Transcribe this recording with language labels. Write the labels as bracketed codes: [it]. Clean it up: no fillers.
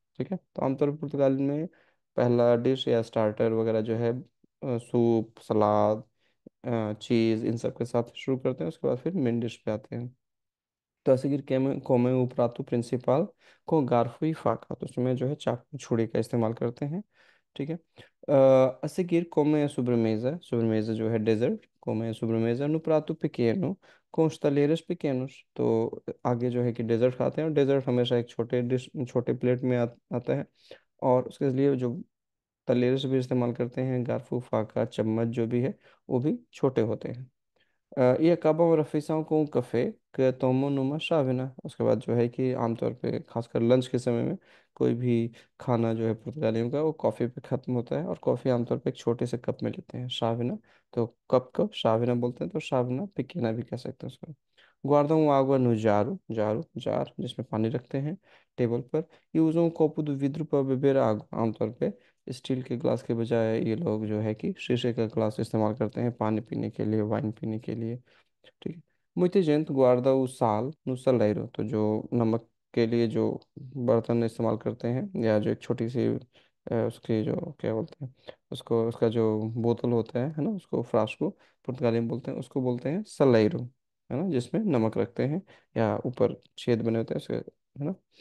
[hi] ठीक है, तो आमतौर पर पुर्तगाली में पहला डिश या स्टार्टर वगैरह जो है सूप, सलाद, चीज़, इन सब के साथ शुरू करते हैं। उसके बाद फिर मेन डिश पे आते हैं। तो [pt] a seguir come o prato principal com garfo e faca। [hi] तो उसमें जो है चाकू छुरी का इस्तेमाल करते हैं। ठीक है। [pt] a seguir come a sobremesa। sobremesa [hi] जो है desert, [pt] come a sobremesa no prato pequeno com os talheres pequenos। [hi] तो आगे जो है कि डेजर्ट खाते हैं, और डेजर्ट हमेशा एक छोटे प्लेट में आता है। और उसके लिए जो तलेरस भी इस्तेमाल करते हैं, गारफू, फाका, चम्मच जो भी है वो भी छोटे होते हैं। ये [pt] acabam a refeição com um café que tomam numa chávena। [hi] उसके बाद जो है कि आमतौर पे खासकर लंच के समय में कोई भी खाना जो है पुर्तगालियों का वो कॉफ़ी पे ख़त्म होता है, और कॉफ़ी आमतौर पे एक छोटे से कप में लेते हैं, शाविना। तो कप को शाविना बोलते हैं, तो शाविना पिकेना भी कह सकते हैं उसको। [pt] guardam água no jarro, [hi] jar जिसमें पानी रखते हैं टेबल पर। ये [pt] usam um copo de vidro para beber água। [hi] आमतौर पे स्टील के ग्लास के बजाय ये लोग जो है कि शीशे का ग्लास इस्तेमाल करते हैं पानी पीने के लिए, वाइन पीने के लिए। ठीक है। [pt] Muita gente guarda o sal no saleiro। [hi] तो जो नमक के लिए जो बर्तन इस्तेमाल करते हैं, या जो एक छोटी सी उसकी जो क्या बोलते हैं उसको, उसका जो बोतल होता है ना, उसको फ्रास्को पुर्तगाली में बोलते हैं, उसको बोलते हैं सलेरो, है ना, जिसमें नमक रखते हैं या ऊपर छेद बने होते हैं उसके, है ना।